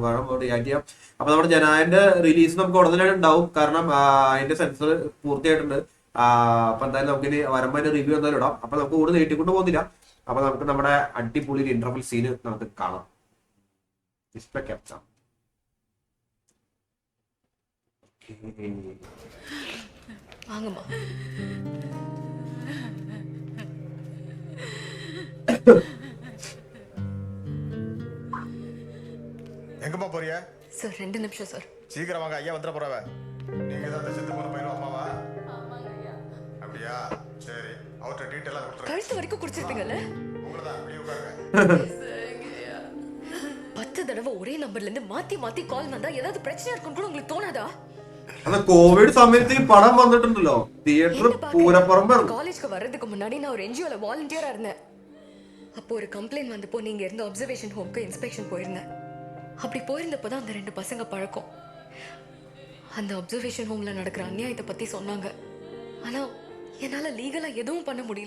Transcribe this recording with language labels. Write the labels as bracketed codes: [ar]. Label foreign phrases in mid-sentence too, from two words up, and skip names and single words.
[ml] കാരണം റിയാക്ട് ചെയ്യാം. അപ്പൊ നമ്മുടെ ജനായന്റെ റിലീസ് നമുക്ക് ഉടനെ ഉണ്ടാവും. കാരണം അതിന്റെ സെൻസർ പൂർത്തിയായിട്ടുണ്ട്. അപ്പൊ എന്തായാലും നമുക്കിനി വരുമ്പോ റിവ്യൂ എന്തായാലും ഇടാം. അപ്പൊ നമുക്ക് കൂടുതൽ നീട്ടിക്കൊണ്ട് പോകുന്നില്ല. അപ്പൊ നമുക്ക് നമ്മുടെ അടിപൊളി ഇന്റർവൽ സീന് നമുക്ക് കാണാം. [en] display capture. [ta] வாங்கம்மா. எங்கம்மா போறிய? சார் 2 நிமிஷம் சார். சீக்கிரம் வாங்க, ஐயா வந்துட போறவ. நீங்க தான் செத்து போன பையன் அம்மாவா? ஆமாங்க ஐயா. அப்படியா? சரி, அவர்ட்ட டீடைலா கொடுத்துறேன். கழுத்து வரைக்கும் குடிச்சிருப்பீங்கல்ல? உங்களதான் அப்படியே உட்காருங்க. 10 தடவை ஒரே நம்பர்ல இருந்து மாத்தி மாத்தி கால் வந்தா ஏதாவது பிரச்சனை இருக்குன்னு கூட உங்களுக்கு தோணாதா? [ml] അന്ന് കോവിഡ് സമയത്ത് ഈ പടം വന്നിട്ടുണ്ടല്ലോ, തിയേറ്റർ പൂരപ്പുറമ്പ്. [ta] காலேஜ்க்கு வர்றதுக்கு முன்னாடி நான் ஒரு என்ஜிஓல வாலண்டியரா இருந்தேன். அப்போ ஒரு கம்ப்ளைண்ட் வந்தப்போ நீங்க இருந்த அப்சர்வேஷன் ஹோம்க்கு இன்ஸ்பெக்ஷன் போயிருந்தேன். அப்படி போயிருந்தப்போ தான் அந்த 2 பசங்க பழக்கம். அந்த அப்சர்வேஷன் ஹோம்ல நடக்கிற அநியாயத்தை பத்தி சொன்னாங்க. ஆனா என்னால லீகலா எதுவும் பண்ண முடியல.